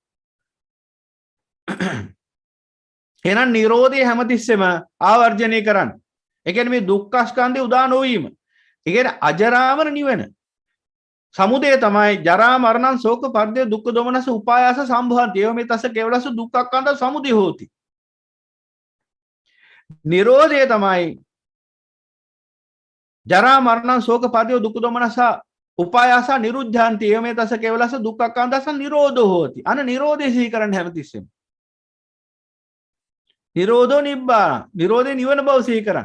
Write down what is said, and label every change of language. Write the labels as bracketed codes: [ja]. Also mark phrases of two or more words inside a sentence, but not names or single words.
[si] එහෙනම් Nirodhe හැමතිස්සෙම ආවර්ජනය කරන්න. ඒ කියන්නේ මේ දුක්ඛ ස්කන්ධය උදා නොවීම. ඒ කියන්නේ අජරාමර නිවන. සමුදය තමයි [pi] ජරා මරණං ශෝක පරිදේ දුක්ඛ දෝමනස උපායාස සම්භවන්ති. ඒව මේ තස්ස කේවලස දුක්ඛක්ඛන්ද සමුදය හෝති. Nirodhe තමයි ජරා මරණං ශෝක පරිදේ දුක්ඛ දෝමනස උපායාස නිරුද්ධාන්ති. ඒව මේ තස්ස කේවලස දුක්ඛක්ඛන්දස නිරෝධෝ හෝති. [si] අන නිරෝධය සිහි කරන්න හැමතිස්සෙම. [pi] නිරෝධෝ නිබ්බාන. [si] නිරෝධේ නිවන බව සිහි කරන්න.